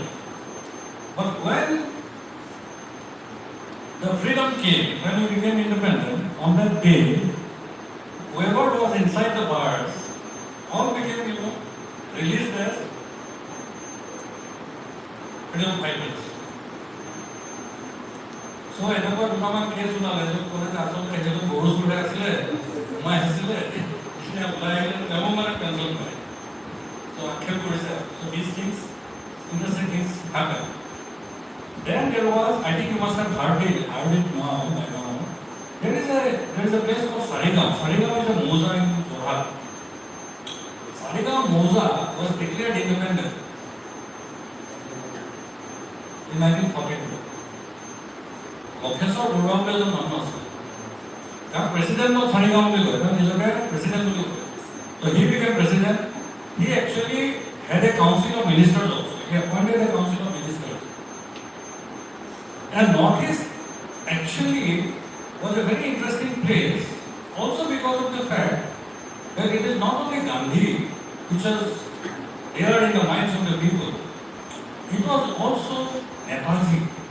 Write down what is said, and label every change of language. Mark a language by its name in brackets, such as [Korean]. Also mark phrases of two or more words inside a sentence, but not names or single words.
[English] But when the freedom came, when we became independent, on that day, whoever was inside the bars, all became, released as freedom fighters. So, [Assamese] এনেকুৱা দুটামান কেছ ওলালে যে ক'লে যে আচলতে সেইটো গৰু চুৰাই আছিলে সোমাই আহিছিলে এতিয়া ওলাই আহিলে তেওঁ মানে পেঞ্চন পায় so আক্ষেপ কৰিছে [English] so these things interesting things happen. Then there was, I think you must have heard it now by now, there is a place called Sarigam. Sarigam is a moza in Jorhat. Sarigam moza was declared independent in 1942. [Assamese] PDUAM এজন মানুহ আছে তেওঁ প্ৰেচিডেণ্ট অফ চাৰিগাঁও বুলি কয় [English] তেওঁ নিজকে প্ৰেচিডেণ্ট বুলি কয় so he became president he actually had a council of ministers also he appointed a council of ministers and Northeast actually was a very interesting place also because of the fact that it is not only Gandhi which was there in the minds of the people it was also Netaji